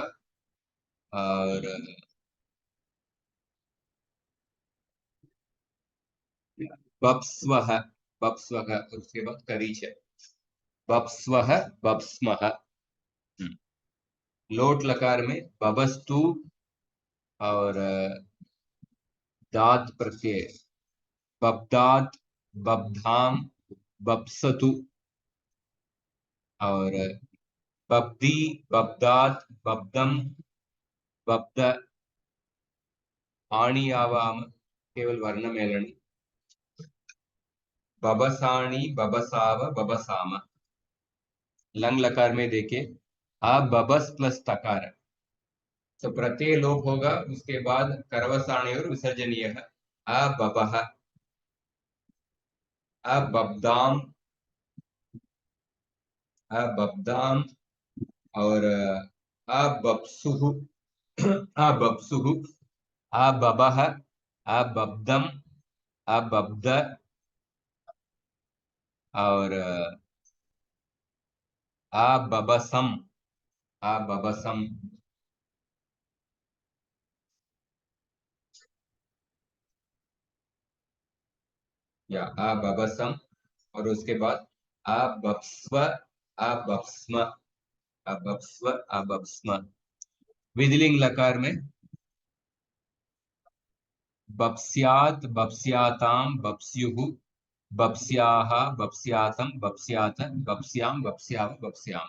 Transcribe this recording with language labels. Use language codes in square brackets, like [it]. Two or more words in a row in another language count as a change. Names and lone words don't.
[sa] और बप्स्वह, बप्स्वह। [hi] उसके बाद करीच है, [sa] बप्स्वह, बप्स्मह। [hi] लोट लकार में बबस्तु और दात प्रत्यय, [sa] बब्दात, बब्धाम, बप्सतु। और बब्दी, बब्दात, बब्दम, बब्द, आणी आवाम केवल वर्ण मेलनी, बबसाणी, बबसाव, बबसाम। [hi] लंग लकार में देखिए [sa] आ बबस [hi] प्लस तकार, तो प्रत्यय लोप होगा। उसके बाद करवसाणी और विसर्जनीय है। [sa] आ बबह, आ बब्दाम, आ बब्दाम। और आ बप्सुह, आ बप्सुह, आ बबह, आ बब्दम, आ बब्द। और आ बबसम, आ बबसम। या आ बबसम। [hi] और उसके बाद [sa] आ बप्स्व, आ बप्स्म, आ बप्स्व, आ बप्स्म। [hi] विधिलिंग लकार में [sa] बप्स्यात, बप्स्याताम, बप्स्युः, बप्स्याः, बप्स्यातम, बप्स्यात, बप्स्याम, बप्स्याव, बप्स्याम।